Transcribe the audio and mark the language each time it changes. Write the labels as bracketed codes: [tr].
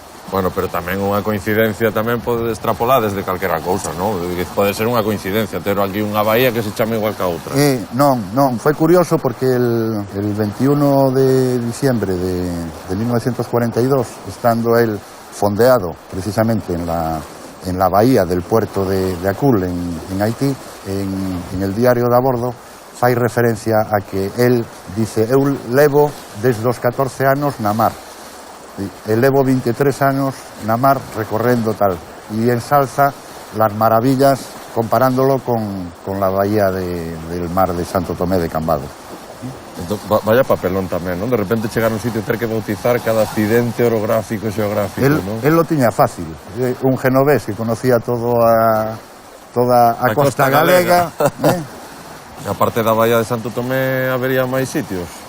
[gl] Bueno, pero tamén unha coincidencia tamén pode extrapolar desde calquera cousa, non? Pode ser unha coincidencia, ter aquí unha bahía que se chama igual que a outra. [es] Non, foi curioso porque el 21 de diciembre de 1942, estando el fondeado precisamente en la bahía del puerto de Acul, en Haití, en el diario de a bordo, fai referencia a que el dice: eu levo desde os 14 anos na mar, [gl] levo 23 anos na mar recorrendo tal, e ensalza las maravillas comparándolo con la bahía del mar de Santo Tomé de Cambados. Entón, vaya papelón tamén, non? De repente chegar a un sitio e ter que bautizar cada accidente orográfico e xeográfico, non? El lo tiña fácil, un genovés que conocía toda a costa galega. E a parte da bahía de Santo Tomé habería máis sitios?